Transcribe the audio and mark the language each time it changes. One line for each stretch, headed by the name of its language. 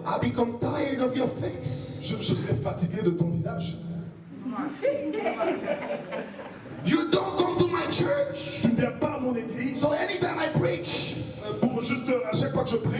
English: I become tired of your face.
French: je serai fatigué de ton visage.
English: You don't come to my church.
French: Tu ne viens pas à mon église.
English: So anytime I preach,
French: Pour juste à chaque fois que je prie,